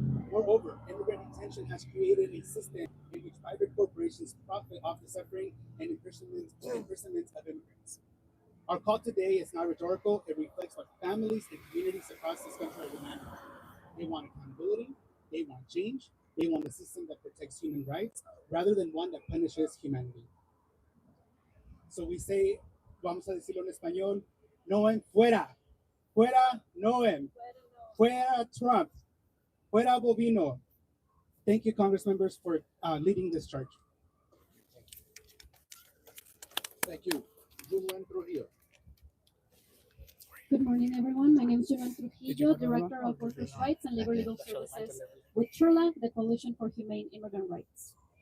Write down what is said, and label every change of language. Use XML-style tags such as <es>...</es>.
<en>Moreover, immigrant detention has created a system in which private corporations profit off the suffering and imprisonment of immigrants. Our call today is not rhetorical. It reflects what families and communities across this country are demanding. They want accountability. They want change. They want a system that protects human rights rather than one that punishes humanity. So we say,</en> <es>vamos a decirlo en español, Noem fuera, fuera Noem, fuera Trump, fuera Bovino.</es> <en>Thank you, Congress members, for leading this charge. Thank you. Julian Trujillo. Good morning, everyone. My name is Julian Trujillo, Director of Workers' Rights and Labor Legal Services with CHIRLA, the Coalition for Humane Immigrant Rights.</en>